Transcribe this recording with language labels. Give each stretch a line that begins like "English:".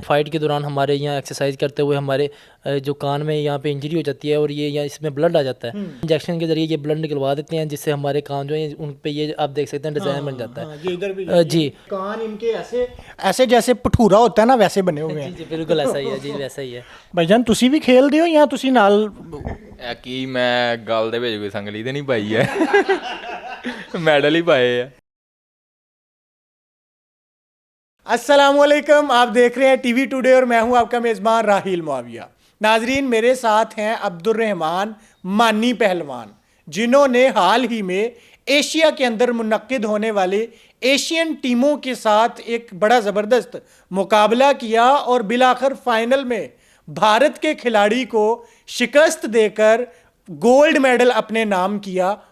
Hindi: Fight के दौरान हमारे यहाँ एक्सरसाइज करते हुए हमारे जो कान में यहाँ पे इंजरी हो जाती है और ये यहाँ इसमें ब्लड आ जाता है। इंजेक्शन के जरिए ये ब्लड निकलवा देते हैं जिससे हमारे कान जो है उन पे ये आप देख सकते हैं डिज़ाइन बन जाता है। हाँ, ये इधर भी जी कान इनके ऐसे ऐसे जैसे भठूरा होता है ना, वैसे बने हुए जी हैं। जी बिल्कुल ऐसा ही है जी, वैसा ही है।
Punjabi: भाईजान ਤੁਸੀਂ ਵੀ ਖੇਲਦੇ ਹੋ ਜਾਂ ਤੁਸੀਂ ਨਾਲ? ਇਹ ਕੀ ਮੈਂ ਗੱਲ ਦੇ ਵਿੱਚ ਕੋਈ ਸੰਗਲੀ ਤੇ ਨਹੀਂ ਪਾਈ ਹੈ ਮੈਡਲ ਹੀ ਪਾਏ ਆ।
Hindi: अस्सलामुअलैकुम, आप देख रहे हैं टीवी टुडे और मैं हूं आपका मेज़बान राहील मुआविया। नाजरीन, मेरे साथ हैं अब्दुर्रहमान मानी पहलवान, जिन्होंने हाल ही में एशिया के अंदर मुनक्किद होने वाले एशियन टीमों के साथ एक बड़ा ज़बरदस्त मुकाबला किया और बिलाखिर फाइनल में भारत के खिलाड़ी को शिकस्त देकर गोल्ड मेडल अपने नाम किया।